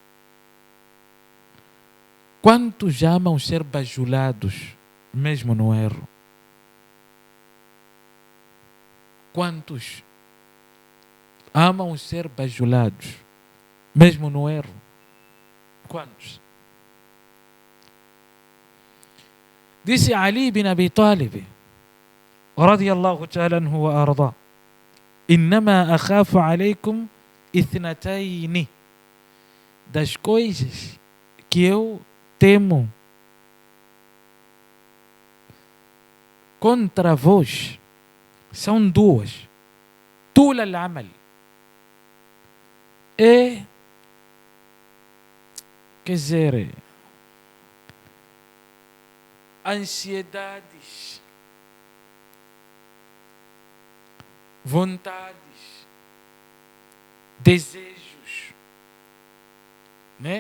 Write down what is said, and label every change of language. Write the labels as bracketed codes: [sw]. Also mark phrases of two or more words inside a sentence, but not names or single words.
[pt] Quantos amam ser bajulados, mesmo no erro? Quantos amam ser bajulados, mesmo no erro? Quantos? Disse Ali bin Abi Talib, [ar] رضي الله تعالى عنه وأرضاه، إنما أخاف عليكم اثنتين, [pt] das coisas que eu temo contra vós são duas. [ar] طول العمل [pt] quer dizer, ansiedades, vontades, desejos, né?